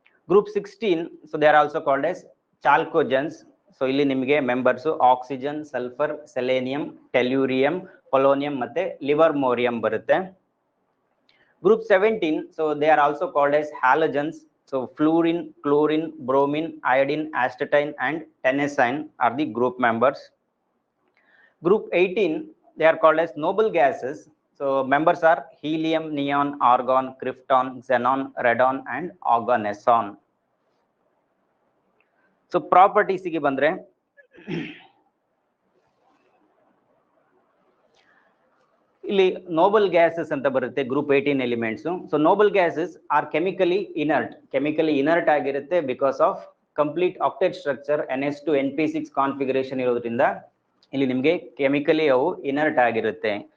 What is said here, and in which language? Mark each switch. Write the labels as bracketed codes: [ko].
[en] Group 16, so they are also called as chalcogens. [kn] So ಇಲ್ಲಿ ನಿಮಗೆ members oxygen, sulphur, selenium, tellurium, polonium ಮತ್ತೆ ಲಿವರ್ಮೋರಿಯಂ ಬರುತ್ತೆ. [en] Group 17, so they are also called as halogens. So fluorine, chlorine, bromine, iodine, astatine and tennessine are the group members. Group 18, they are called as noble gases. So members are helium, neon, argon, krypton, xenon, radon and oganesson. [kn] So properties ಗೆ ಬಂದ್ರೆ ಇಲ್ಲಿ Nobel gases ಅಂತ ಬರುತ್ತೆ group 18 elements. [en] so noble gases are chemically inert [kn] ಆಗಿರುತ್ತೆ [en] because of complete octet structure [kn] NS2 NP6 configuration ಇರೋದ್ರಿಂದ ಇಲ್ಲಿ ನಿಮಗೆ chemically ಅವು ಇನರ್ಟ್ ಆಗಿರುತ್ತೆ.